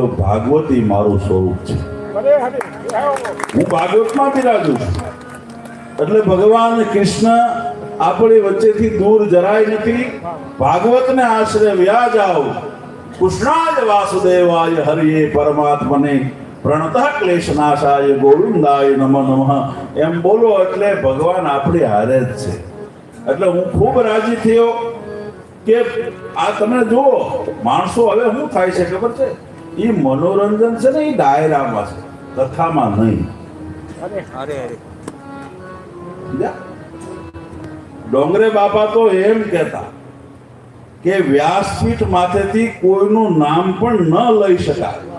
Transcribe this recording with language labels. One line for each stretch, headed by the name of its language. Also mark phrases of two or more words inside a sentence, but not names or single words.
Gujarati: ભાગવત એ મારું સ્વરૂપ છે, હું ભાગવતમાં બિરાજું છું। એટલે ભગવાન કૃષ્ણ આપણી વચ્ચેથી દૂર જરાય નથી। ભાગવતને આશ્રય વ્યા જાઓ।
Sanskrit: કૃષ્ણાય વાસુદેવાય હરિયે પરમાત્મને પ્रणतः क्लेशनाशाय गोविंदाय नमो नमः
Gujarati: એમ બોલો એટલે ભગવાન આપણી હારે જ છે। એટલે હું ખૂબ રાજી થયો કે આ તમે જુઓ માણસો હવે શું થાય છે ખબર છે? એ મનોરંજન છે ને એ ડાયરામાં છે, કથામાં નહીં। ડોંગરે બાપા તો એમ કહેતા કે વ્યાસપીઠ માથેથી કોઈનું નામ પણ ન લઈ શકાય।